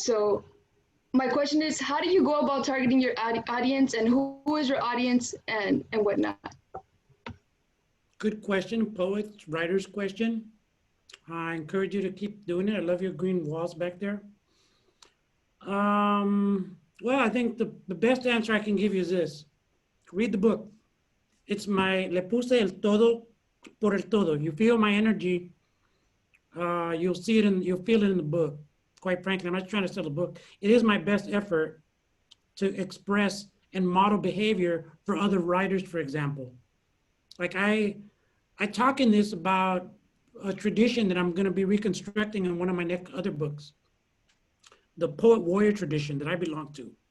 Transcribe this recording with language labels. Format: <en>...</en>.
<en>So my question is, how do you go about targeting your audience, and who is your audience and whatnot? Good question, poets, writers question. I encourage you to keep doing it. I love your green walls back there. Well, I think the best answer I can give you is this. Read the book. It's my</en> <es>Le puse el todo por el todo.</es> <en>You feel my energy. You'll see it you'll feel it in the book. Quite frankly, I'm not trying to sell the book. It is my best effort to express and model behavior for other writers, for example. Like I talk in this about a tradition that I'm going to be reconstructing in one of my next other books, the poet warrior tradition that I belong to.</en>